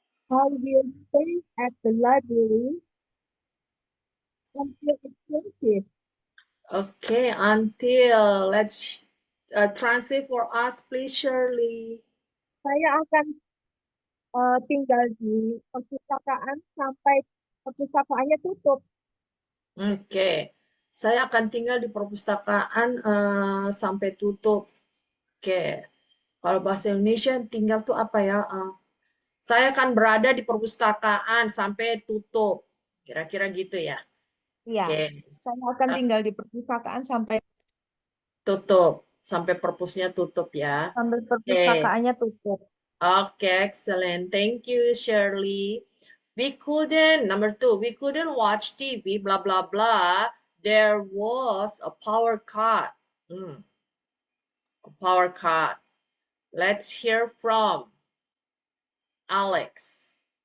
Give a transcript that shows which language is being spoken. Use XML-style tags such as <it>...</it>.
<en>I will stay at the library until it closes. Okay, until. Let's translate for us, please, Shirley.</en> <id>Saya akan tinggal di perpustakaan sampai perpustakaannya tutup. Oke, saya akan tinggal di perpustakaan sampai tutup. Oke, kalau bahasa Indonesia tinggal tuh apa ya? Saya akan berada di perpustakaan sampai tutup. Kira-kira gitu ya. Iya, Oke, saya akan tinggal di perpustakaan sampai tutup. Sampai perpusnya tutup ya. perpustakaannya tutup.</id> <en>Okay, excellent. Thank you, Shirley. Number 2, we couldn't watch TV, blah, blah, blah. There was a power cut. A power cut. Let's hear from Alex.</en>